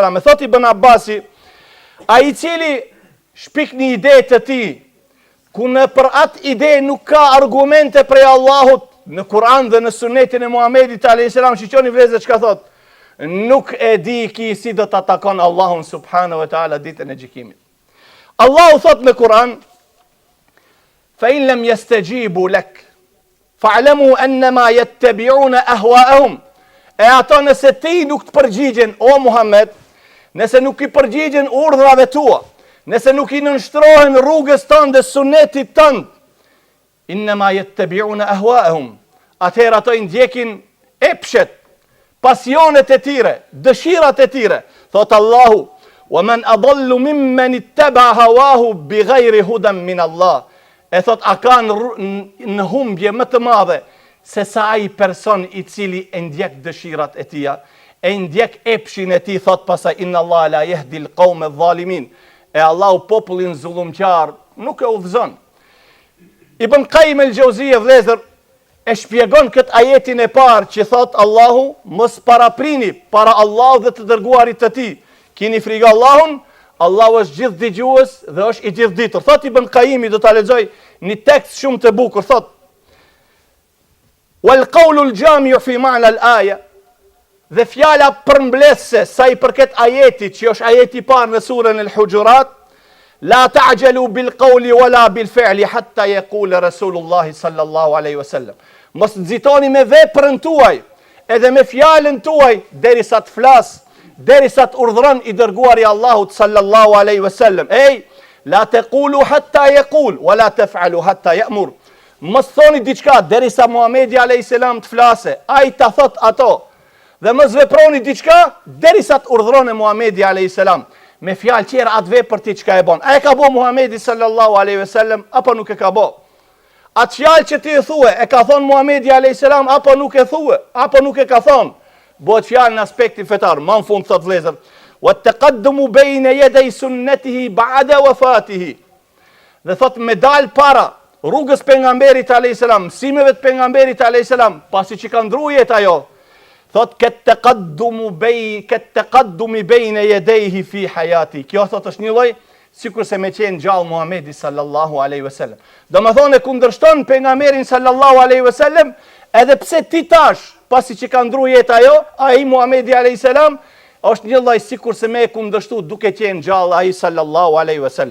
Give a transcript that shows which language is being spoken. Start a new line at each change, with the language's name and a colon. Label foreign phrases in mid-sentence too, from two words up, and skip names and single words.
Albanian: E thot Ibn Abbasi, ai cili shpik një ide të tij, ku në për atë ide nuk ka argumente prej Allahut në Kur'an dhe në sunetin e Muhamedit
Arabic: عليه السلام,
Albanian: shiqoni vëllezër çka thot, nuk e di ki si do të atakon Allahun
Arabic: سبحانه وتعالى
Albanian: ditën e gjykimit. Allahu thot në Kur'an:
Arabic: "فإن لم يستجيبوا لك فاعلم أنما يتبعون أهواءهم."
Albanian: E ato nëse ti nuk të përgjigjen, o Muhammed, nëse nuk i përgjigjen urdhrave tua, nëse nuk i nënshtrohen rrugës tënde dhe sunetit tënd,
Arabic: إنما يتبعون أهواءهم,
Albanian: atëherë ato i ndjekin epshet, pasionet e tyre, dëshirat e tyre. Thot Allahu:
Arabic: "ومن أضل ممن اتبع هواه بغير هدى من الله."
Albanian: E thot, a kanë në humbje më të madhe se sa ai person i cili e ndjek dëshirat e tia, e ndjek epshin e tij. Thot pasaj:
Arabic: "إن الله لا يهدي القوم الظالمين."
Albanian: E Allahu popullin zullumqar nuk e udhëzon. Ibn Qayyim el-Jauziyja vëllezër e shpjegon këtë ajetin e parë që thot Allahu: "Mos paraprini para Allahut dhe të dërguarit të tij. Kini frikë Allahun, Allahu është gjithë dëgjues dhe është i gjithë ditur." Thot Ibn Qayyimi, do ta lexoj një tekst shumë të bukur, thot:
Arabic: "والقول الجامع في معنى الآية",
Albanian: dhe fjala përmbledhse sa i përket ajetit, që është ajeti i parë në surën al-Hujurat:
Arabic: "لا تعجلوا بالقول ولا بالفعل حتى يقول رسول الله صلى الله عليه وسلم."
Albanian: Mos nxitoni me veprën tuaj edhe me fjalën tuaj derisa të flas, derisa të urdhron i dërguari i Allahut
Arabic: صلى الله عليه وسلم. Ej, لا تقولوا حتى يقول ولا تفعلوا حتى يأمر.
Albanian: Mos thoni diçka derisa Muhamedi
Arabic: عليه السلام
Albanian: të flase, ai ta thot ato. Dhe mos veproni diçka derisa të urdhronë Muhamedi
Arabic: عليه السلام.
Albanian: Me fjalë tjera atë vepër ti çka e bën. A e ka bë Muhamedi
Arabic: صلى الله عليه وسلم
Albanian: apo nuk e ka bë? Atë fjalë që ti e thue, e ka thon Muhamedi
Arabic: عليه السلام
Albanian: apo nuk e thue, apo nuk e ka thon? Bëhet fjalë në aspektin fetar. Më në fund thot vëllezër:
Arabic: "وتقدم بين يدي سنته بعد وفاته."
Albanian: Dhe thot me dal para rrugës pejgamberit
Arabic: عليه السلام,
Albanian: mësimeve të pejgamberit
Arabic: عليه السلام,
Albanian: pasi që ka ndruar jetë ajo. Thot ket
Arabic: تقدم بين يديه في حياته.
Albanian: Kjo thot është një lloj sikur se me qenë gjallë Muhamedi
Arabic: صلى الله عليه وسلم.
Albanian: Domethënë kundërshton pejgamberin
Arabic: صلى الله عليه وسلم,
Albanian: edhe pse ti tash pasi që ka ndruar jetë ajo, ai Muhamedi
Arabic: عليه السلام
Albanian: është një lloj sikur se me kundërshtu duke qenë gjallë ai
Arabic: صلى الله عليه وسلم.